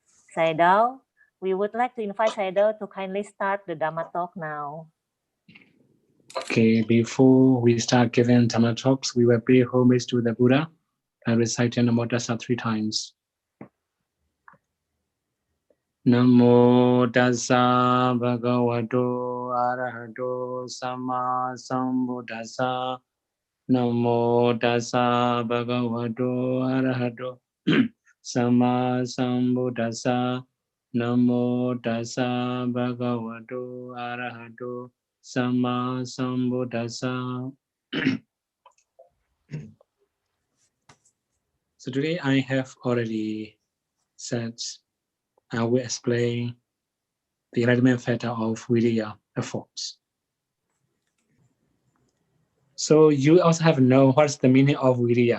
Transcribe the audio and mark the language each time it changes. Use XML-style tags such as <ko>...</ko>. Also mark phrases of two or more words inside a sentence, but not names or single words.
<en>Sayadaw, we would like to invite Sayadaw to kindly start the Dhamma talk now. Okay, before we start giving Dhamma talks, we will pay homage to the Buddha by reciting</en> <pi>Namo Tassa</pi> <en>3 times.</en> <pi>Namo Tassa Bhagavato Arahato Sama Sambuddhassa. Namo Tassa Bhagavato Arahato Sama Sambuddhassa. Namo Tassa Bhagavato Arahato Sama Sambuddhassa.</pi> <en>So today I have already said I will explain the enlightenment factor of Viriya efforts. So you also have to know what's the meaning of Viriya.</en>